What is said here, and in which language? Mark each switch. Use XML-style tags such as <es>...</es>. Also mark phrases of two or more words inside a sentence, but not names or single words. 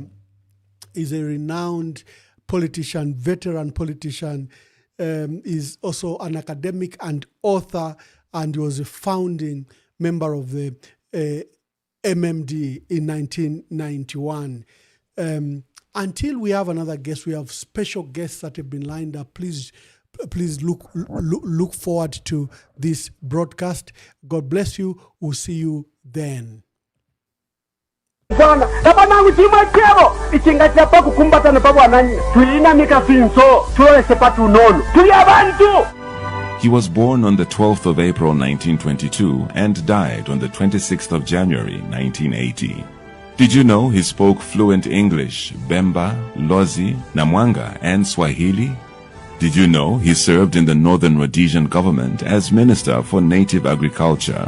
<en>He's a renowned politician, veteran politician, is also an academic and author, and was a founding member of the MMD in 1991. Until we have another guest, we have special guests that have been lined up. Please look forward to this broadcast. God bless you. We'll see you then.</en> <bem>Tabanangu chimwe chebo ichingatira pa kukumbatana pa bwananyina tuyinamika finso tulolese patu nono tuli abantu.</bem> <en>He was born on the 12th of April 1922 and died on the 26th of January 1980. Did you know he spoke fluent English, Bemba, Lozi, Namwanga, and Swahili? Did you know he served in the Northern Rhodesian government as Minister for Native Agriculture?</en>